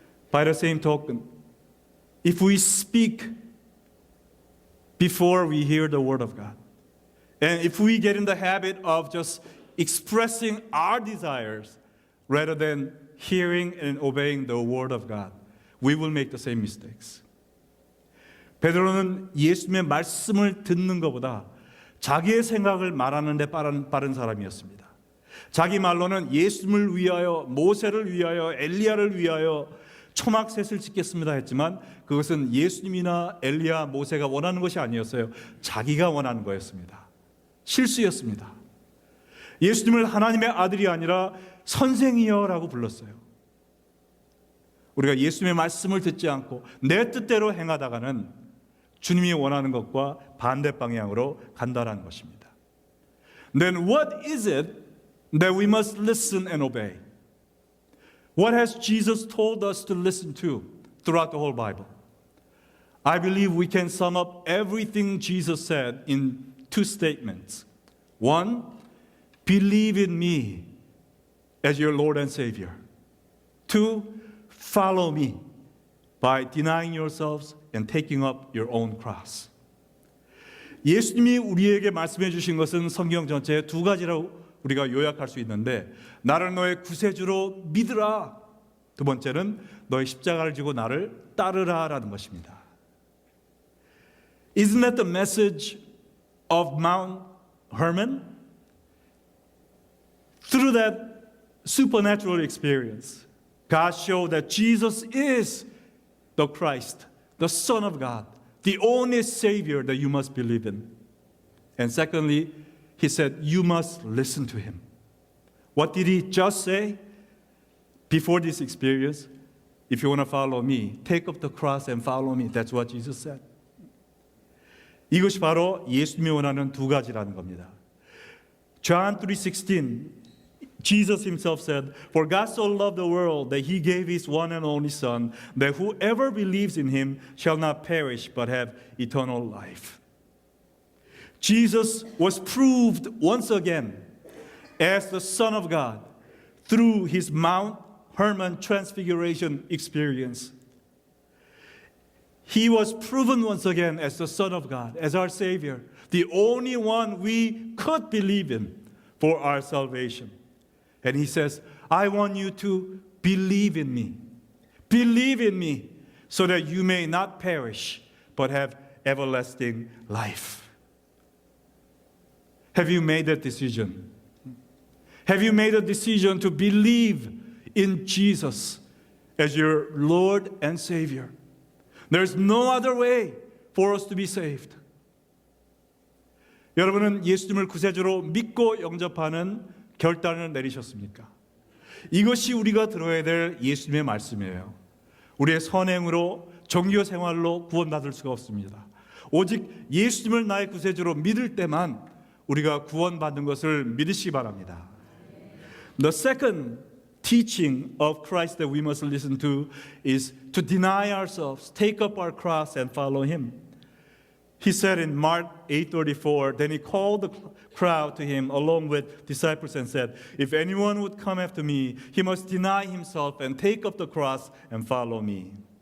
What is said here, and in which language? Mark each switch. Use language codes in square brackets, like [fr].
[en] By the same token, if we speak before we hear the word of God, and if we get in the habit of just expressing our desires rather than hearing and obeying the word of God, we will make the same mistakes. [ko] 베드로는 예수님의 말씀을 듣는 것보다 자기의 생각을 말하는 데 빠른 사람이었습니다. 자기 말로는 예수님을 위하여, 모세를 위하여, 엘리야를 위하여 초막셋을 짓겠습니다 했지만 그것은 예수님이나 엘리야, 모세가 원하는 것이 아니었어요. 자기가 원하는 거였습니다. 실수였습니다. 예수님을 하나님의 아들이 아니라 선생이여라고 불렀어요. 우리가 예수님의 말씀을 듣지 않고 내 뜻대로 행하다가는 주님이 원하는 것과 반대 방향으로 간다는 것입니다. [en] Then what is it that we must listen and obey? What has Jesus told us to listen to throughout the whole Bible? I believe we can sum up everything Jesus said in two statements. One, believe in me as your Lord and Savior. Two, follow me by denying yourselves and taking up your own cross. [ko] 예수님이 우리에게 말씀해 주신 것은 성경 전체에 두 가지라고 우리가 요약할 수 있는데, 나를 너의 구세주로 믿으라. 두 번째는 너의 십자가를 지고 나를 따르라라는 것입니다. [en] Isn't that the message of Mount Hermon? Through that supernatural experience, God showed that Jesus is the Christ, the Son of God, the only Savior that you must believe in. And secondly, He said, you must listen to Him. What did He just say before this experience? If you want to follow me, take up the cross and follow me. That's what Jesus said. [ko] 이것이 바로 예수님이 원하는 두 가지라는 겁니다. [en] John 3:16, Jesus himself said, For God so loved the world that he gave his one and only Son, that whoever believes in him shall not perish but have eternal life. Jesus was proved once again as the Son of God through his Mount Hermon transfiguration experience. He was proven once again as the Son of God, as our Savior, the only one we could believe in for our salvation. And he says, I want you to believe in me. Believe in me so that you may not perish but have everlasting life. Have you made that decision? Have you made a decision to believe in Jesus as your Lord and Savior? There's no other way for us to be saved. [ko] 여러분은 예수님을 구세주로 믿고 영접하는 결단을 내리셨습니까? 이것이 우리가 들어야 될 예수님의 말씀이에요. 우리의 선행으로 종교 생활로 구원받을 수가 없습니다. 오직 예수님을 나의 구세주로 믿을 때만 우리가 구원받는 것을 믿으시기 바랍니다. [en] The second teaching of Christ that we must listen to is to deny ourselves, take up our cross and follow him. He said in Mark 8:34, then he called the crowd to him along with disciples and said, if anyone would come after me, he must deny himself and take up the cross and follow me.